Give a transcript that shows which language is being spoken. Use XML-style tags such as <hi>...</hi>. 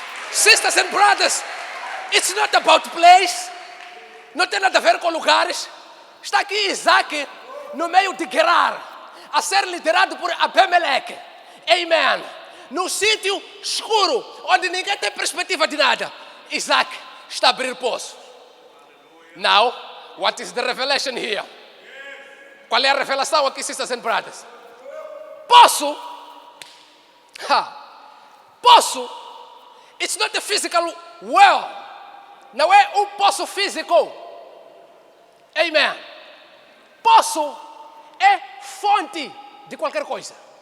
<en>Sisters and brothers, it's not about place.</en> <pt>Não tem nada a ver com lugares. Está aqui Isaac no meio de Gerar, a ser liderado por Abimelech. Amen. Num sítio escuro, onde ninguém tem perspectiva de nada, Isaac está a abrir poço.</pt> <en>Now, what is the revelation here?</en> <pt>Qual é a revelação aqui, sisters and brothers? Poço.</pt> <en>Poço. It's not a physical well.</en> <pt>Não é um poço físico. Amen. Poço é fonte de qualquer coisa.</pt>